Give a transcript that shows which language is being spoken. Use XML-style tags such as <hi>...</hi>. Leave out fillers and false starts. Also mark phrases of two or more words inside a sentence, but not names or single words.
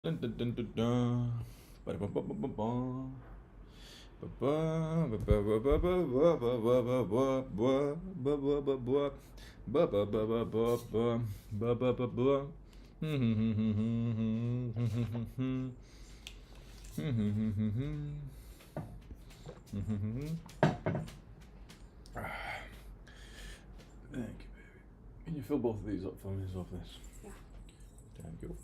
<en>Dun, dun, dun, dun, dun. Ba-da-ba-ba-ba-ba. Ba-ba-ba-ba-ba-ba-ba-ba-ba-ba-ba-ba-ba. Ba-ba-ba-ba-ba-ba. Ba-ba-ba-ba. Thank you, baby. Can you fill both of these up for me as well, please? Yeah. Thank you.</en>